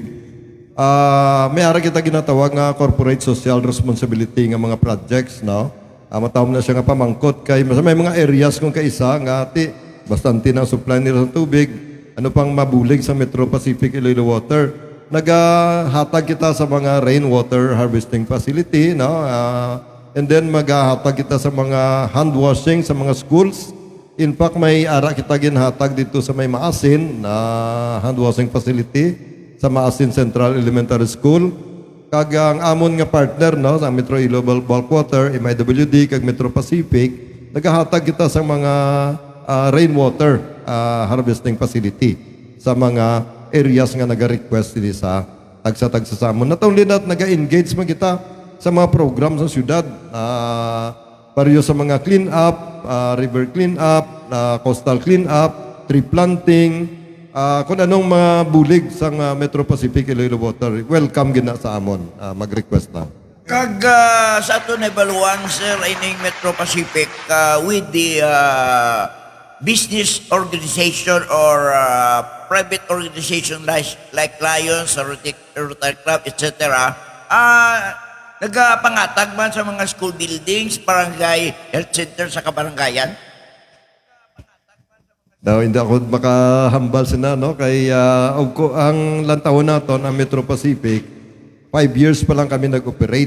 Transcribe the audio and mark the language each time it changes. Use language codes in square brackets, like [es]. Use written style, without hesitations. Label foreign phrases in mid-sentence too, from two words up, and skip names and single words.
[hil] May ara kita ginatawag nga [en] corporate social responsibility [hil] nga mga projects, no. Matawag na siya nga pamangkot kay may mga areas kung kaisa nga bastante na supply nila sa tubig. Ano pang mabulig sa Metro Pacific Iloilo Water? Nagahatag kita sa mga [en] rainwater harvesting facility, [hil] no. [en] And then [hil] maghahatag kita sa mga [en] hand washing [hil] sa mga schools. [en] In fact, [hil] may ara kita ginhatag dito sa may Maasin na [en] hand washing facility [hil] sa Maasin Central Elementary School. Kag ang amon nga partner, no, sa Metro Iloilo Bulk Water, MIWD kag Metro Pacific, naghahatag kita sa mga [en] rainwater harvesting facility [hil] sa mga areas nga naga-request din sa tagsa-tagsa sa amon. [en] Not only that, [hil] naga-engage man kita sa mga program sa syudad, pariyo sa mga [en] clean up, river clean up, coastal clean up, tree planting, [hil] kung anong mga bulig sa Metro Pacific Iloilo Water, welcome gina sa amon. Mag-request na. Kag sa ato na evaluan, sir, ining Metro Pacific [en] with the business organization or private organization like Lions or Rotary Club, etc. [hil] Nagapangatag man sa mga [en] school buildings, [hil] barangay [en] health center [hil] sa kabarangayan? Daw hindi ako makahambal sina no kay ang lantawon naton ang Metro Pacific 5 years pa lang kami nag-operate.